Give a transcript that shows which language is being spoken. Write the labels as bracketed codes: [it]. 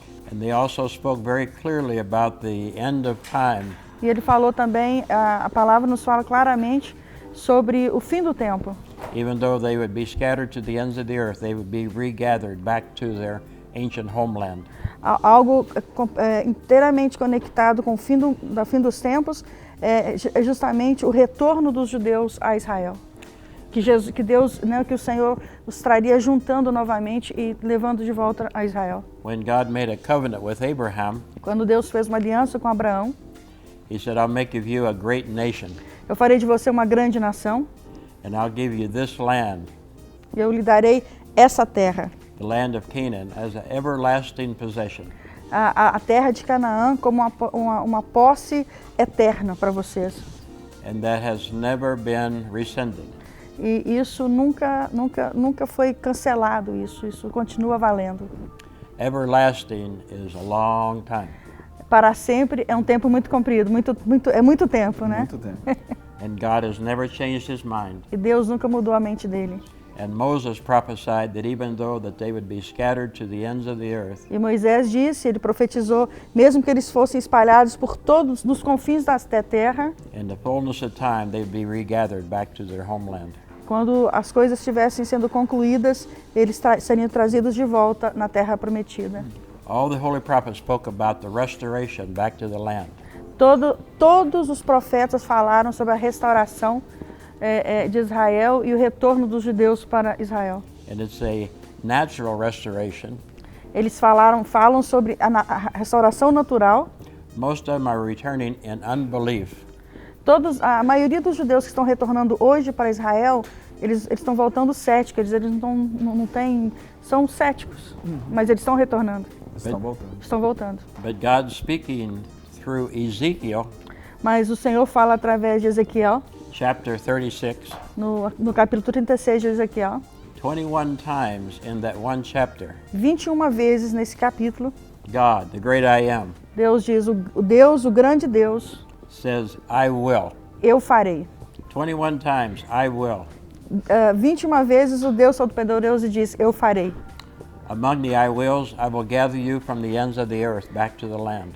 [en] And they also spoke very clearly about the end of time. [pt] E ele falou também, a palavra nos fala claramente sobre o fim do tempo. [en] Even though they would be scattered to the ends of the earth, they would be regathered back to their ancient homeland. [pt] Algo inteiramente conectado com o fim dos tempos é justamente o retorno dos judeus a Israel. Que Deus, que o Senhor os traria juntando novamente e levando de volta a Israel. [en] When God made a covenant with Abraham, [pt] quando Deus fez uma aliança com Abraão, [en] He said, "I'll make of you a great nation." [pt] Eu farei de você uma grande nação. [en] And I'll give you this land. [pt] E eu lhe darei essa terra. [en] The land of Canaan as an everlasting possession. [pt] A terra de Canaã como uma posse eterna para vocês. [en] And that has never been rescinded. [pt] E isso nunca foi cancelado, isso continua valendo. [en] Everlasting is a long time. [pt] Para sempre é um tempo muito comprido, é muito tempo, né? Muito tempo. [en] And God has never changed his mind. [pt] E Deus nunca mudou a mente dele. [en] And Moses prophesied that even though that they would be scattered to the ends of the earth. [pt] E Moisés disse, ele profetizou, mesmo que eles fossem espalhados por todos nos confins da terra, [en] in the fullness of time they'd be regathered back to their homeland. [pt] Quando as coisas estivessem sendo concluídas, eles seriam trazidos de volta na terra prometida. [en] All the holy prophets spoke about the restoration back to the land. [pt] Todos os profetas falaram sobre a restauração de Israel e o retorno dos judeus para Israel. [en] And it's a natural restoration. [pt] Eles falam sobre a restauração natural. [en] Most of them are returning in unbelief. [pt] A maioria dos judeus que estão retornando hoje para Israel, eles estão voltando céticos, eles não têm, são céticos, mas eles estão retornando. Estão voltando. [en] But God's speaking through Ezekiel. [pt] Mas o Senhor fala através de Ezequiel. [en] Chapter 36. [pt] No capítulo 36 de Ezequiel. [en] 21 times in that one chapter. [pt] 21 vezes nesse capítulo. [en] God, the great I am. [pt] Deus diz, o grande Deus. [en] Says, I will. [pt] Eu farei. [en] 21 times, I will. [pt] 21 vezes o Deus Todo-Poderoso diz, eu farei. [en] Among the I wills, I will gather you from the ends of the earth back to the land.